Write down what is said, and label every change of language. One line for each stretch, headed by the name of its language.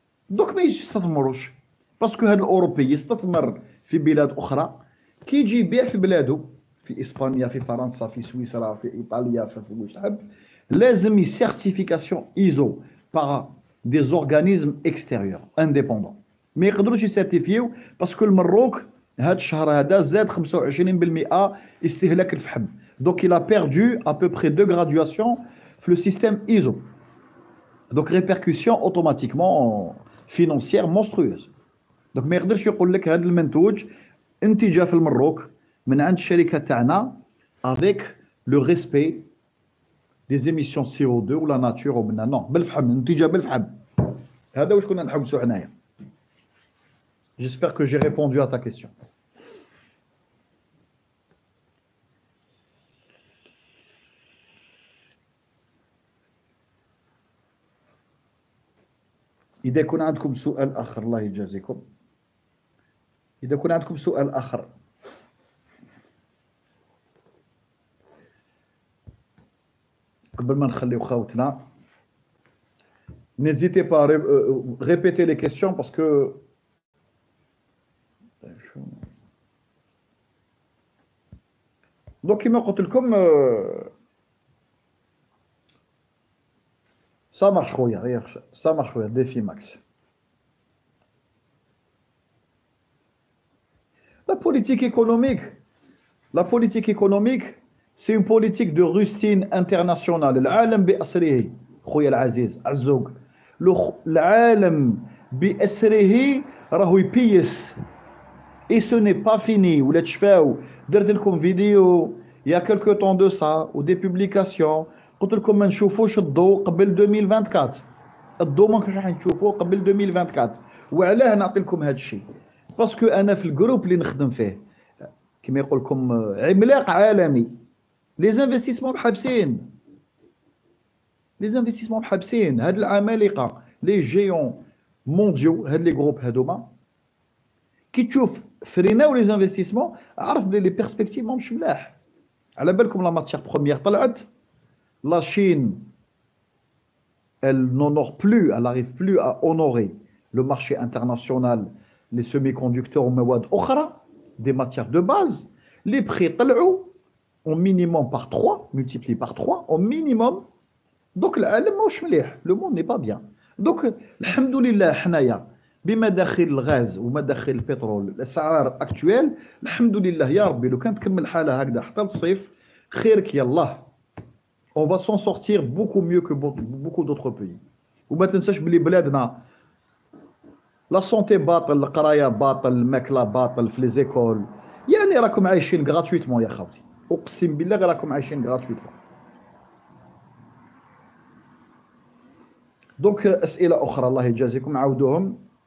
Arabic: دوك ما يستثمروش، باسكو هاد الاوروبي يستثمر في بلاد اخرى، كي يجي يبيع في بلادو، في اسبانيا، في فرنسا، في سويسرا، في ايطاليا، في واش تحب، لازم سيرتيفيكاسيون ايزو باغ دي زورغانيزم اكستيريور انديبوندون. ما يقدروش يسيرتيفيو باسكو المروك هاد الشهر هذا زاد 25% استهلاك الفحم.
French: Donc il a perdu à peu près 2 graduations في le système ISO. Donc répercussion automatiquement financière monstrueuse.
Arabic: Donc ما يقدرش يقول لك هذا المنتوج انتج في المروك من عند الشركه تاعنا
French: avec le respect des émissions de CO2
Arabic: ولا ناتور ومنا نو، بالفحم، انتج بالفحم. هذا واش كنا نحوسوا حنايا.
French: J'espère que j'ai répondu à ta question.
Arabic: إذا كان عندكم سؤال آخر، الله يجازيكم، إذا كان عندكم سؤال آخر قبل ما نخليو خاوتنا،
French: n'hésitez pas à répéter les questions parce que donc
Arabic: كما قلت لكم
French: ça marche خويا، ça marche خويا، défi max. La politique économique, c'est une politique de rustine internationale.
Arabic: العالم بأسره خويا العزيز عزوق، العالم بأسره راهو يبيس.
French: Et ce n'est pas fini.
Arabic: ولا تشفاو، درت لكم فيديو
French: il y a quelque temps de ça ou des publications
Arabic: قلت لكم ما نشوفوش الضوء قبل 2024. الضوء ما كناش راح نشوفوه قبل 2024. وعلاه نعطي لكم هذا الشيء؟ باسكو انا في الجروب اللي نخدم فيه كما يقول لكم عملاق عالمي، لي زانفستيسمون محبسين، هاد العمالقه لي جيون مونديو، هاد لي جروب هادوما كي تشوف فريناو لي زانفستيسمون، عرف بلي لي بيرسبكتيف ماهمش ملاح.
French: على بالكم لا ماتيير بروميير طلعت، la Chine elle n'honore plus, elle n'arrive plus à honorer le marché international, les semi-conducteurs
Arabic: ومواد أخرى,
French: des matières de base. Les prix طلعوا au minimum par 3, multiplié par 3 au minimum. Donc
Arabic: العالم ماهوش مليح,
French: le monde n'est pas bien. Donc
Arabic: الحمد لله حنايا بمداخل الغاز ومداخل البترول الاسعار اكتويل الحمد لله يا ربي لو كانت تكمل الحاله هكذا حتى الصيف خيرك يلاه.
French: On va s'en sortir beaucoup mieux que beaucoup d'autres pays.
Arabic: وما تنساش بلي بلادنا لا سونتي باطل، القرايه باطل، الماكله باطل في لي زيكول، يعني راكم عايشين غراتويتمون يا خاوتي، اقسم بالله غير راكم عايشين غراتويتمون. دونك اسئله اخرى الله يجازيكم عاودوهم.